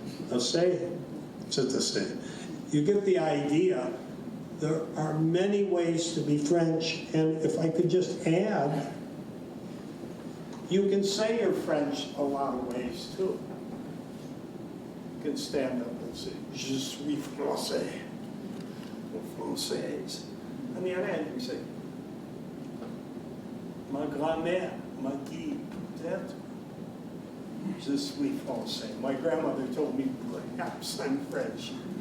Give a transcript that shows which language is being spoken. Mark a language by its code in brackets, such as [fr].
[en] I'll say, it's a say. You get the idea. There are many ways to be French, and if I could just add, you can say you're French a lot of ways too. You can stand up and say, [fr] Je suis français, [en] or française. On the other hand, you say, [fr] ma grand-mère m'a dit, peut-être, je suis français. [en] My grandmother told me, perhaps I'm French.